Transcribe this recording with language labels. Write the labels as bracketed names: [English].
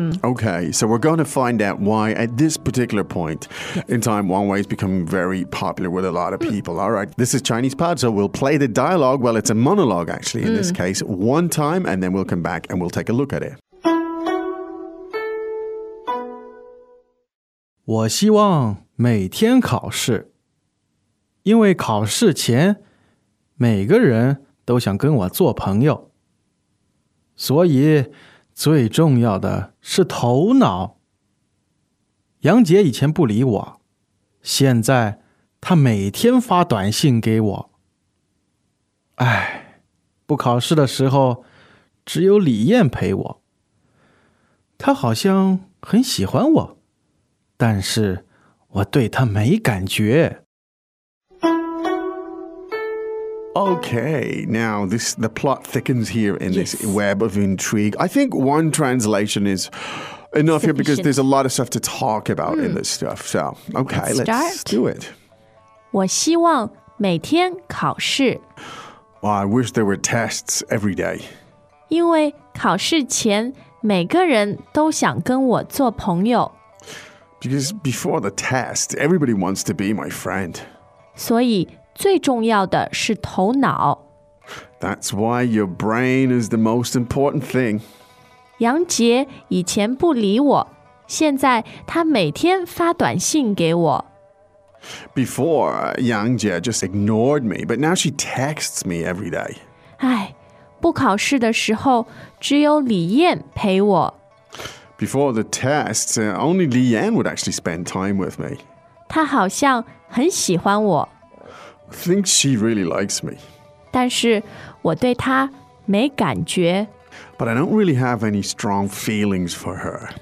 [English] Okay, so we're going to find out why at this particular point in time, Wang Wei is becoming very popular with a lot of people. All right, this is Chinese Pod, so we'll play the dialogue. Well, it's a monologue, actually, in this case, one time, and then we'll come back and we'll take a look at it. [Chinese] 我希望每天考试，因为考试前，每个人都想跟我做朋友。所以最重要的是头脑。杨杰以前不理我，现在他每天发短信给我。哎，不考试的时候只有李燕陪我，他好像很喜欢我，但是我对他没感觉。 [English] Okay, now the plot thickens here in this web of intrigue. I think one translation is enough here because there's a lot of stuff to talk about in this stuff. So, okay, let's do it. [Chinese] 我希望每天考试。 [English] Well, I wish there were tests every day. [Chinese] 因为考试前每个人都想跟我做朋友。 [English] Because before the test, everybody wants to be my friend. [Chinese] 所以最重要的是头脑。 [English] That's why your brain is the most important thing. [Chinese] 杨杰以前不理我，现在他每天发短信给我。 [English] Before, Yang Jie just ignored me, but now she texts me every day. [Chinese] 哎，不考试的时候只有李燕陪我。 [English] Before the tests, only Li Yan would actually spend time with me. [Chinese] 她好像很喜欢我。 [English] I think she really likes me. [Chinese] 但是我对她没感觉。 [English] But I don't really have any strong feelings for her.